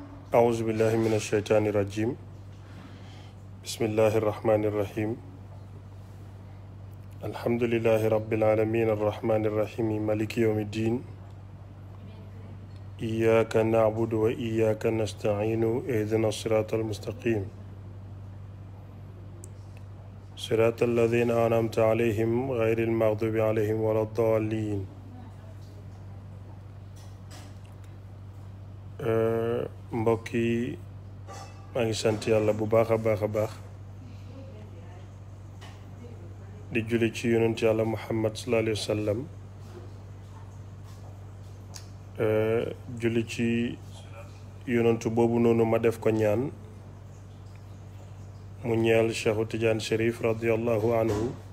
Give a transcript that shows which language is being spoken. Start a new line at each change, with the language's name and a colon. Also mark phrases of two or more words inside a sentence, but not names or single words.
Arabic: أعوذ بالله من الشيطان الرجيم بسم الله الرحمن الرحيم الحمد لله رب العالمين الرحمن الرحيم مالك يوم الدين إياك نعبد وإياك نستعين اهدنا الصراط المستقيم صراط الذين أنعمت عليهم غير المغضوب عليهم ولا الضالين
Wolof: mbokk yi maa ngi sant yàlla bu baax a baax di julli ci yonent yàlla Muhammad
Arabic: صلى الله عليه وسلم
Wolof: julli ci yonentu boobu noonu ma def ko ñaan mu ñeel Cheikhu Tidiane Chérif
Arabic: رضي الله عنه